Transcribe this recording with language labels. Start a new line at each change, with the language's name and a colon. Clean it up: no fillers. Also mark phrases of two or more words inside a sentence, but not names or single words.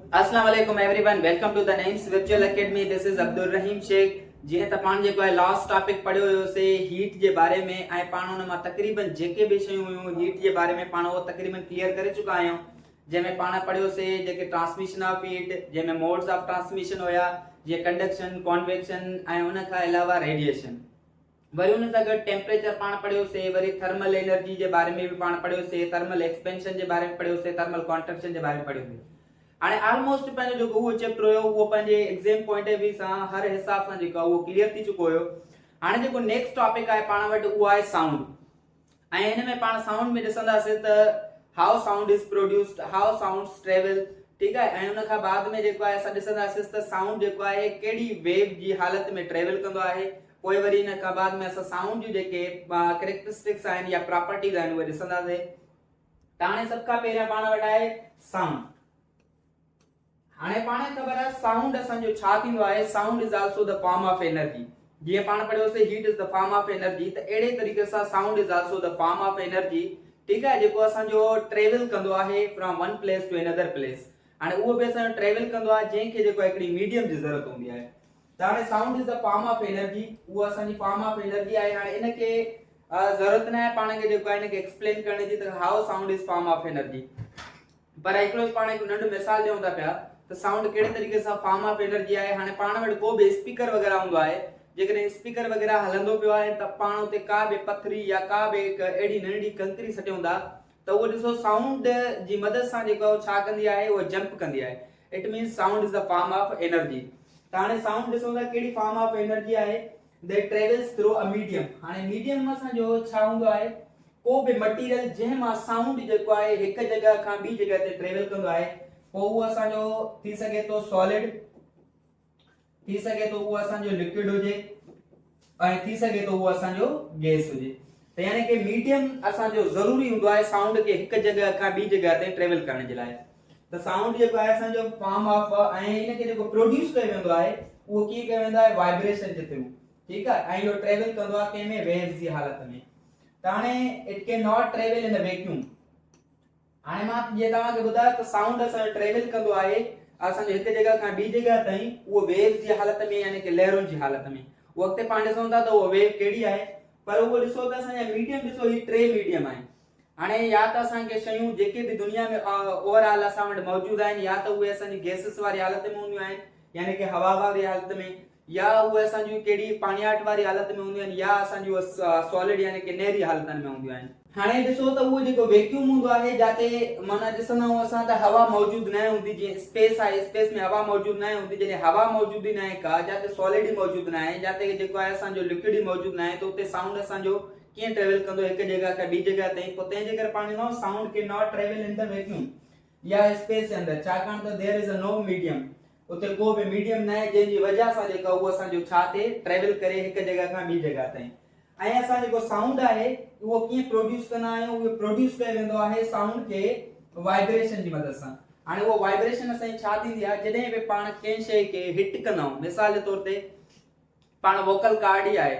Arabic: السلام علیکم
English: everyone, welcome to the Names Virtual Academy. This is Abdul Rahim Shaikh.
Sindhi: जी त पाण जेको आहे
English: last topic
Sindhi: पढ़ियो हुयो से हीट जे बारे में ऐं पाण उन मां तकरीबन जेके भी शयूं हुयूं हीट जे बारे में पाण वो तकरीबन क्लियर करे चुका आहियूं। जंहिंमें पाण पढ़ियो से जेके
English: transmission of heat,
Sindhi: जंहिंमें
English: modes of transmission
Sindhi: हुया, जीअं कंडक्शन, कॉन्वेक्शन ऐं उन खां अलावा रेडिएशन। वरी उन सां गॾु टेम्परेचर पाण पढ़ियोसीं, वरी
English: thermal energy
Sindhi: जे बारे में भी पाण पढ़ियोसीं,
English: thermal expansion
Sindhi: जे बारे में पढ़ियोसीं,
English: thermal contraction
Sindhi: जे बारे में पढ़ियोसीं। हाणे ऑलमोस्ट पंहिंजो जेको उहो चैप्टर हुयो उहो पंहिंजे
English: exam point of view
Sindhi: सां हर हिसाब सां जेको उहो क्लियर थी चुको हुयो। हाणे जेको
English: next topic
Sindhi: आहे पाण वटि उहो आहे साउंड। ऐं हिन में पाण साउंड में ॾिसंदासीं त
English: how sound is produced, how sounds travel,
Urdu: ٹھیک ہے.
Sindhi: ऐं उन खां बाद में जेको आहे असां ॾिसंदासीं त साउंड जेको आहे कहिड़ी वेव जी हालत में ट्रेवल कंदो आहे। पोइ वरी इन खां बाद में असां साउंड जी जेके कैरेक्टरिस्टिक्स आहिनि या प्रॉपर्टीज आहिनि उहे ॾिसंदासीं। त हाणे सभ खां पहिरियां पाण वटि आहे साउंड। हाणे पाण ख़बर आहे साउंड असांजो छा थींदो आहे।
English: Sound is also the form of energy.
Sindhi: जीअं पाण पढ़ियोसीं
English: heat is the form of energy,
Sindhi: त अहिड़े तरीक़े सां
English: sound is also the form of energy,
Sindhi: ठीक आहे, जेको असांजो ट्रेवल कंदो आहे
English: from one place to another place.
Sindhi: हाणे उहो बि असांजो ट्रेवल कंदो आहे जंहिंखे जेको हिकिड़ी मीडियम जी ज़रूरत हूंदी आहे। त हाणे
English: sound is the form of energy,
Sindhi: उहा असांजी
English: form of energy
Sindhi: आहे। हाणे इनखे ज़रूरत न आहे पाण खे जेको आहे इनखे एक्सप्लेन करण जी त
English: how sound is form of energy,
Sindhi: पर हिकिड़ो पाण हिकु नंढो मिसाल ॾियूं था पिया त साउंड कहिड़े तरीक़े सां
English: form of energy
Sindhi: आहे। हाणे पाण वटि को बि स्पीकर वग़ैरह हूंदो आहे, जेकॾहिं स्पीकर वग़ैरह हलंदो पियो आहे त पाण उते का बि पथरी या का बि अहिड़ी नंढी कंकरी सटियूं था त उहो ॾिसो साउंड जी मदद सां जेको छा कंदी आहे, उहो जंप कंदी आहे।
English: It means sound is the form of energy.
Sindhi: त हाणे साउंड ॾिसो था कहिड़ी
English: form of energy
Sindhi: आहे,
English: That travels through a medium.
Sindhi: हाणे मीडियम असांजो छा हूंदो आहे, को बि मटीरियल जंहिं मां साउंड जेको आहे हिकु जगह खां ॿी जगह ते ट्रेवल कंदो आहे, पोइ उहो असांजो थी सघे तो सॉलिड, थी सघे तो उहो असांजो लिक्विड हुजे, ऐं थी सघे तो उहो असांजो गैस हुजे। त यानी कि मीडियम असांजो ज़रूरी हूंदो आहे साउंड खे हिकु जगह खां ॿी जगह ते ट्रेवल करण जे लाइ। त साउंड जेको आहे असांजो
English: form of,
Sindhi: ऐं इनखे जेको प्रोड्यूस कयो वेंदो आहे उहो कीअं कयो वेंदो आहे, वाइब्रेशन जे थ्रू, ठीक आहे। ऐं इहो ट्रेवल कंदो आहे कंहिंमें, वेव्स जी हालत में। त हाणे
English: it can not travel in a vacuum.
Sindhi: हाणे मां जीअं तव्हांखे ॿुधायो त साउंड असांजो ट्रेवल कंदो आहे असांजो हिकु जगह खां ॿी जगह ताईं, उहो वेव्स जी हालत में, यानी कि लहरुनि जी हालत में। उहो अॻिते पाण ॾिसूं था त उहो वेव कहिड़ी आहे, पर उहो ॾिसो त असांजा मीडियम ॾिसो ही टे मीडियम आहिनि। हाणे या त असांखे शयूं जेके बि दुनिया में ओवरऑल असां वटि मौजूद आहिनि, या त उहे असांजी गैसेस वारी हालत में हूंदियूं आहिनि, यानी कि हवा वारी हालत में, या उहे असांजी कहिड़ी पाणियाट वारी हालत में हूंदियूं आहिनि, या असांजी सॉलिड यानी कि नहरी हालतनि में हूंदियूं आहिनि। हाणे ॾिसो त उहो जेको वैक्यूम हूंदो आहे, जाते माना ॾिसंदा आहियूं असां त हवा मौजूद न हूंदी। जीअं स्पेस आहे, स्पेस में हवा मौजूद न हूंदी, जॾहिं हवा मौजूद ही न आहे का, जाते सॉलिड ही मौजूद न आहे, जाते जेको आहे असांजो लिक्विड ही मौजूद न आहे, त उते साउंड असांजो कीअं ट्रेवल कंदो हिकु जगह खां ॿी जगह ताईं। पोइ तंहिंजे करे पाण
English: no sound can not travel in the vacuum
Sindhi: या स्पेस जे अंदरि, छाकाणि त
English: there is a no medium.
Sindhi: उते को बि मीडियम न आहे जंहिंजी वजह सां जेका उहो असांजो छा थिए, ट्रेवल करे हिकु जगह खां ॿी जगह ताईं। ऐं असां जेको साउंड आहे उहो कीअं प्रोड्यूस कंदा आहियूं, उहो प्रोड्यूस कयो वेंदो आहे साउंड खे वाइब्रेशन जी मदद सां। हाणे उहो वाइब्रेशन असांजी छा थींदी आहे, जॾहिं बि पाण कंहिं शइ खे हिट कंदा आहियूं, मिसाल जे तौर ते पाण
English: vocal cord
Sindhi: ही आहे।